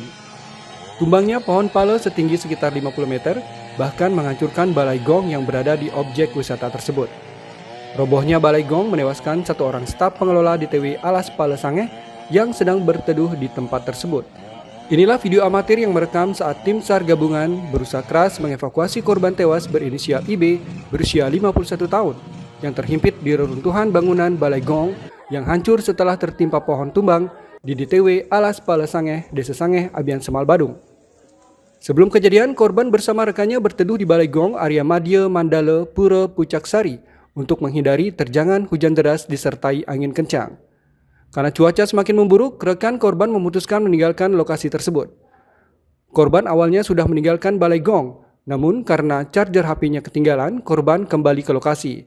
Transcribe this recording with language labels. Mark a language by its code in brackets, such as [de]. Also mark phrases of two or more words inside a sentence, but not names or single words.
[id] Tumbangnya pohon pala setinggi sekitar 50 meter bahkan menghancurkan balai gong yang berada di objek wisata tersebut. Robohnya balai gong menewaskan satu orang staf pengelola DTW Alas Pala Sangeh yang sedang berteduh di tempat tersebut. Inilah video amatir yang merekam saat tim SAR gabungan berusaha keras mengevakuasi korban tewas berinisial IB berusia 51 tahun yang terhimpit di reruntuhan bangunan Balai Gong yang hancur setelah tertimpa pohon tumbang di DTW Alas Pala Sangeh, Desa Sangeh, Abian Semal, Badung. Sebelum kejadian, korban bersama rekannya berteduh di Balai Gong, area Madya Mandala, Pura Pucaksari untuk menghindari terjangan hujan deras disertai angin kencang. Karena cuaca semakin memburuk, rekan korban memutuskan meninggalkan lokasi tersebut. Korban awalnya sudah meninggalkan Balai Gong, namun karena charger HP-nya ketinggalan, korban kembali ke lokasi.